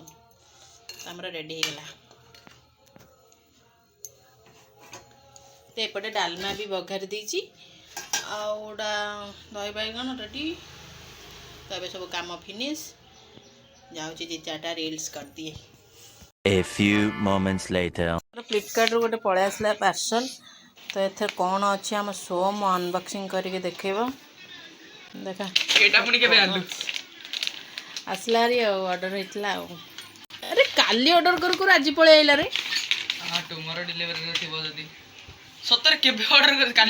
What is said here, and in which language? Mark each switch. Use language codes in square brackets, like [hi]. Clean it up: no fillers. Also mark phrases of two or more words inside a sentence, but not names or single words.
[or] ଆମର ରେଡ଼ି ହେଇଗଲା। ତ ଏପଟେ ଡାଲମା ବି ବଘାରି ଦେଇଛି, ଆଉ ଗୋଟା ଦହି ବାଇଗଣ ରେଡ଼ି। ତ ଏବେ ସବୁ କାମ ଫିନିଶ୍। ଯାଉଛି 2-4ଟା ରିଲ୍ସ କରିଦିଏ। [en] A few moments later. [or] ଫ୍ଲିପକାର୍ଟରୁ ଗୋଟେ ପଳେଇ ଆସିଲା ପାର୍ସଲ୍। ତ ଏଥିରେ କ'ଣ ଅଛି ଆମ ସୋମ ଅନବକ୍ସିଂ କରିକି ଦେଖେଇବ। ଦେଖା ଏଇଟା ପୁଣି କେବେ ଆଣିଲୁ? ଆସିଲା ହାରି ଆଉ, ଅର୍ଡ଼ର ହେଇଥିଲା ଆଉ। ଆରେ କାଲି ଅର୍ଡ଼ର କରୁ କରୁ ଆଜି ପଳେଇ ଆଇଲା ରେ। ହଁ [en] tomorrow deliveryରେ [or] ଥିବ ଯଦି। ସତରେ କେବେ ଅର୍ଡର କରି? କାଲି